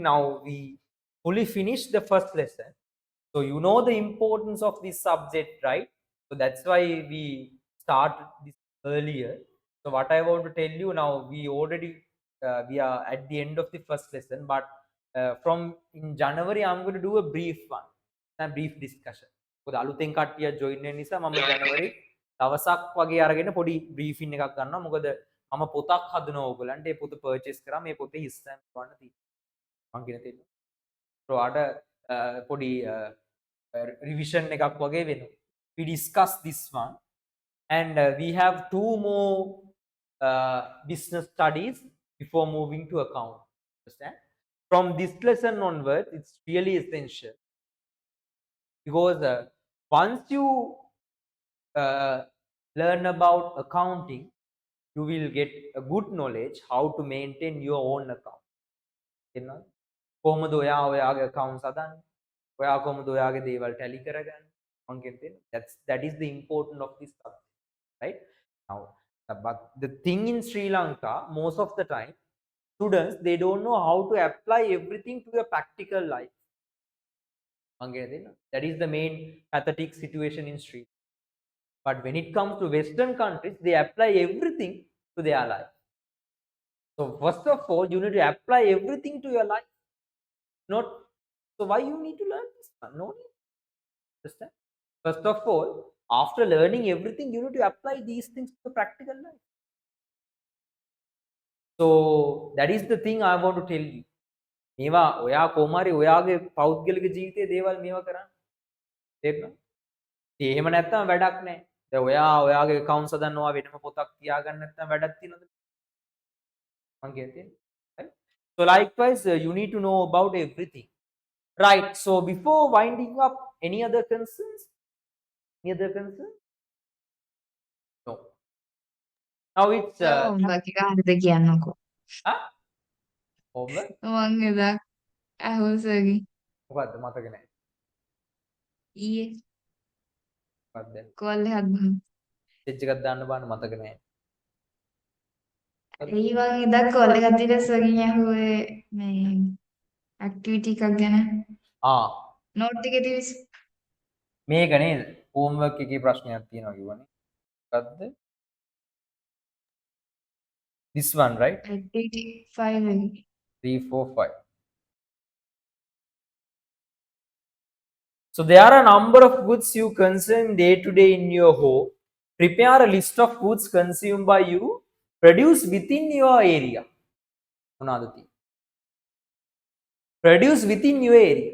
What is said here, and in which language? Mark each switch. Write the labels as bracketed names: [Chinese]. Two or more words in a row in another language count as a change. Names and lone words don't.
[English] Now we fully finished the first lesson. So you know the importance of this subject, right? So that's why we start this earlier. So what I want to tell you now, we are at the end of the first lesson, but from in January I'm going to do a brief one, a brief discussion. [Sinhala] මොකද අලුතෙන් කට්ටිය join වෙන නිසා මම January දවසක් වගේ අරගෙන පොඩි briefing එකක් ගන්නවා. මොකද මම පොතක් හදනවා ඕගලන්ට. ඒ පොත purchase කරා. මේ පොතේ හිස්තැන් ගන්න තියෙනවා. මං කියන තේරෙනවා. So අර පොඩි revision එකක් වගේ වෙනවා. [English] We discuss this one. And we have 2 more business studies before moving to account. Understand? From this lesson onwards, it's really essential because once you learn about accounting, you will get a good knowledge how to maintain your own account. [Sinhala] එනවා කොහොමද ඔයාගේ accounts හදන්නේ? ඔයා කොහොමද ඔයාගේ දේවල් tally කරගන්නේ? මං කියන්නේ [English] that is the importance of this subject. Right now, but the thing in Sri Lanka, most of the time students, they don't know how to apply everything to a practical life. That is the main pathetic situation in Sri Lanka. But when it comes to Western countries, they apply everything to their life. So first of all, you need to apply everything to your life. Not so why you need to learn this one? No need. Understand? First of all, after learning everything, you need to apply these things to practical life. So that is the thing I want to tell you. [Sinhala] මේවා ඔයා කොහොමරි ඔයාගේ පෞද්ගලික ජීවිතයේ දේවල් මේවා කරන්න. තේරෙනවද? එහෙම නැත්නම් වැඩක් නැහැ. දැන් ඔයාගේ accounts හදන්නවා වෙනම පොතක් තියාගන්න නැත්නම් වැඩක් තියනවද? මං කියන්නේ. [English] Right? So likewise, you need to know about everything. Right. So before winding up, any other concerns? Any other concern? No. Now it's [Sinhala] homework එක හරිද කියන්නකෝ. homework. මං එදා අහුසගේ මොකද්ද මතක නැහැ. ඊයේ මොකද්ද? කෝල් එකක් දුන්නා. message එකක් දාන්න බාන්න මතක නැහැ. ඒ වගේ එදා කෝල් එකක් දීලා සර්ගෙන් ඇහුවේ මේ ඇක්ටිවිටි එකක් ගැන නෝට් එකේ තිබිස් මේක නේද? homework එකේ ප්‍රශ්නයක් තියෙනවා කිව්වනේ. මොකද්ද? [English] This one, right? [Sinhala] ඇක්ටිවිටි 5 එකේ 3, 4, 5. [English] So there are a number of goods you consume day to day in your home. Prepare a list of goods consumed by you, produced within your area. Another thing. Produce within your area.